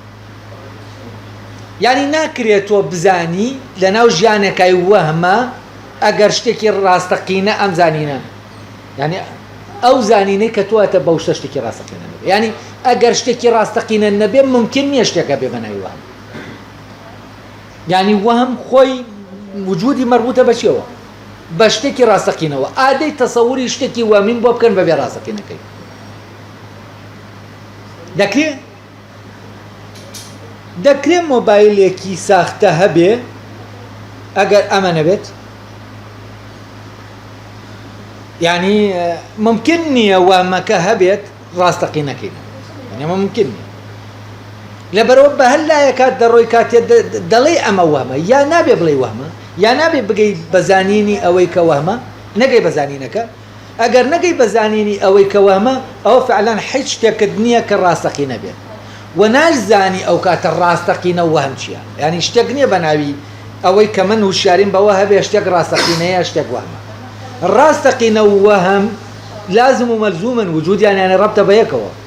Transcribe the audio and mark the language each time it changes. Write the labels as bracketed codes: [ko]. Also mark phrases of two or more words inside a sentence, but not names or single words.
[ckb] يعني ناکرێت تۆ بزانی لە ناو ژیانەکەی وەهمە ئەگەر شتێکی ڕاستەقینە ئەم زانینە يعني ئەو زانینەی کە تۆتە بەو شتە شتێکی ڕاستەقینە نەبێ يعني ئەگەر شتێکی ڕاستەقینە نەبێ ممکن نییە شتێکە بێ بەناوی وەهم يعني وەهم خۆی وجودی مربوطە بە چیەوە بە شتێکی ڕاستەقینەوە ئادەی تەسەووری شتێکی وەمین بۆ بکەن بەبێ ڕاستەقینەکەی دەکرێت مۆبایلێکی ساختە هەبێ ئەگەر ئەمە نەبێت يعني ممكن نییە وەهمەکە هەبێت ڕاستەقینەکەی يعني ممكن نییە لەبەرەوە بە هەر لایەکات دەڕۆی کاتێ دەڵێ ئەمە وەهمە یا نابێ بڵێ وەهمە یا نابێ بگەی بەزانینی ئەوەی کە وەهمە نەگەی بەزانینەکە ئەگەر نەگەی بەزانینی ئەوەی کە وەهمە ئەوە فعلەن هیچ شتێکت نییە کە ڕاستەقینە بێت و نازانی ئەو کاتە ڕاستەقینە وەهم چییە یعنی شتێک نییە بە ناوی ئەوەی کە من وشاریم بەوە هەبێ شتێک ڕاستەقینەیە شتێک وەهمە ڕاستەقینە و وەهم لازم و مەلزومن وجودیان یانێ ڕەبتە بە یەکەوە